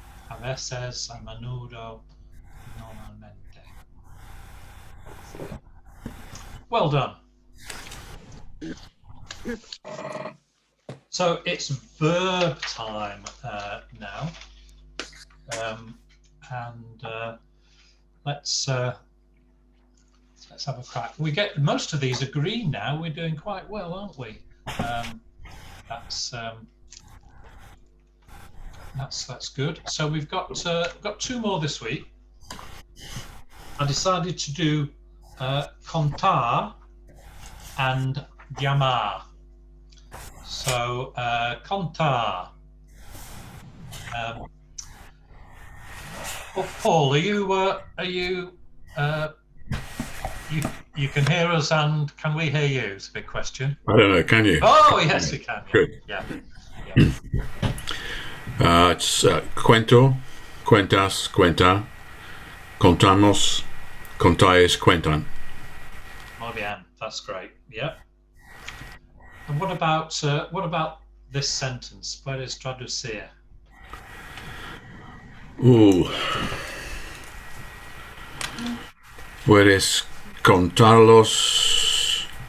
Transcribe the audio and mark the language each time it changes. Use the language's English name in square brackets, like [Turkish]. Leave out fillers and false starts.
[Spanish] A veces, a menudo, normalmente. [English] Well done. So it's verb time now, and let's have a crack. We get most of these are green now. We're doing quite well, aren't we? That's good. So we've got 2 more this week. I decided to do contar and llamar. So contar. Paul, are you you can hear us and can we hear you? It's a big question. I don't know, can you? Oh yes, we can. Good. Yeah. It's [Spanish] cuento, cuentas, cuenta, contamos, contáis, cuentan. Muy bien, [English] that's great. Yeah. And what about this sentence? [Spanish] Puedes traducir. Puedes contarlos